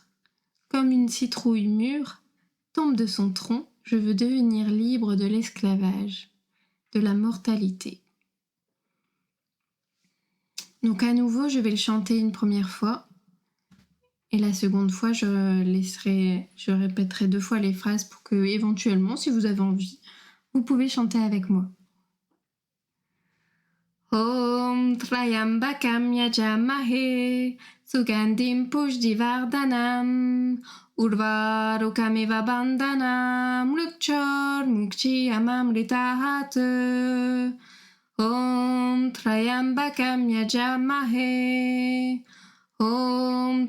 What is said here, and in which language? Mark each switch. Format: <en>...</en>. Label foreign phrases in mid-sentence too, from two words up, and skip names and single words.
<fr>Comme une citrouille mûre tombe de son tronc, je veux devenir libre de l'esclavage, de la mortalité. Donc à nouveau, je vais le chanter une première fois. Et la seconde fois, je répéterai 2 fois les phrases pour que, éventuellement, si vous avez envie, vous pouvez chanter avec moi.</fr> <sa>Om Trayambakam Yajamahe Sugandhim Pushtivardhanam Urvarukamiva Bandhanam Mrukchor Mukchi Amamritahat. Om Trayambakam Yajamahe Om</sa>